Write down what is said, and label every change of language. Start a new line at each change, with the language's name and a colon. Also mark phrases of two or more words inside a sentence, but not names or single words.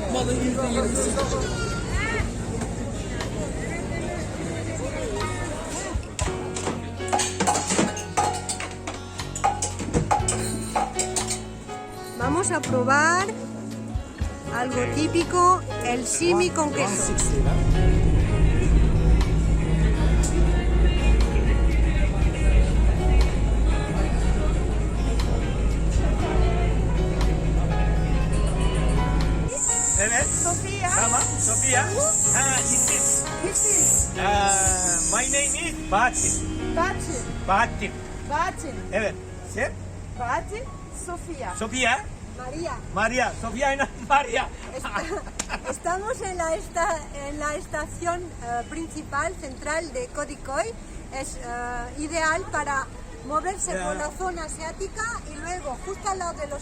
Spanish: Vamos a probar algo típico, el simi con queso.
Turkish: Evet. Sofía.
English: Tamam. Sofia. This is. My name is Bahattin. Batin, Bahattin. Batin,
Turkish: Evet. Sen? Batin, Sofía. Sofia. María, Maria. Sofia ile Maria.
Spanish: estamos en la estación principal central de Codicoy. Es ideal para moverse por la zona asiática y luego justo al lado de los